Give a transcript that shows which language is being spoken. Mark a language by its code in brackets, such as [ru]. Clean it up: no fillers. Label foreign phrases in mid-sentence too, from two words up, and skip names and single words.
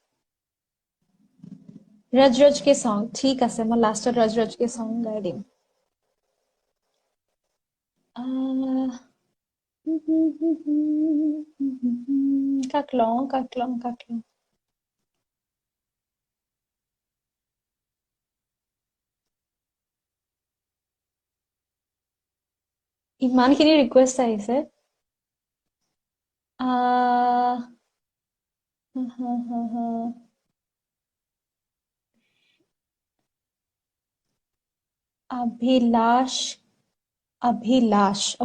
[hi] रज के सॉन्ग [as] ठीक আছে, মই লাষ্টত [hi] रज के सॉन्ग [as] গাই দিম। কাক লওঁ ইমানখিনি ৰিকুৱেষ্ট আহিছে। Abhilash.